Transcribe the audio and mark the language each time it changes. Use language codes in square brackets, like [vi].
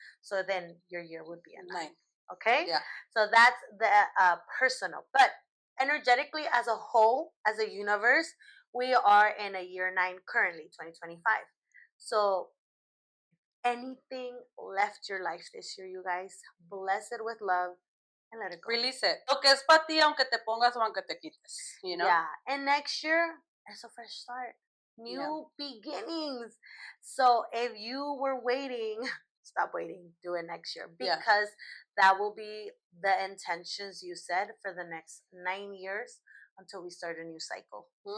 [en] So then your year would be a 9. Okay? Yeah. So that's the personal. But energetically, as a whole, as a universe, we are in a year 9 currently, 2025. So anything left your life this year, you guys, bless it with love and let it go. Release it. [es] Lo que es para ti, aunque te pongas o aunque te quites, [en] Yeah. And next year, it's a fresh start. New beginnings. So if you were waiting, stop waiting. Do it next year, because that will be the intentions you said for the next 9 years until we start a new cycle.